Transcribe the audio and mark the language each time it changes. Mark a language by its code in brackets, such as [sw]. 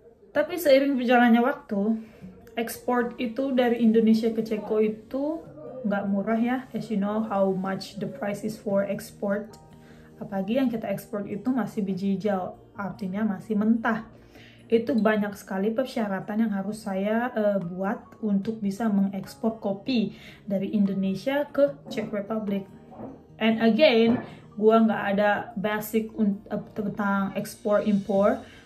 [id] Tapi seiring berjalannya waktu, ekspor itu dari Indonesia ke Ceko itu nggak murah ya. [en] As you know how much the price is for export. [id] Apalagi yang kita ekspor itu masih biji hijau, artinya masih mentah. Itu banyak sekali persyaratan yang harus saya buat untuk bisa mengekspor kopi dari Indonesia ke Czech Republic. [en] And again, [id] gua nggak ada basic tentang ekspor impor.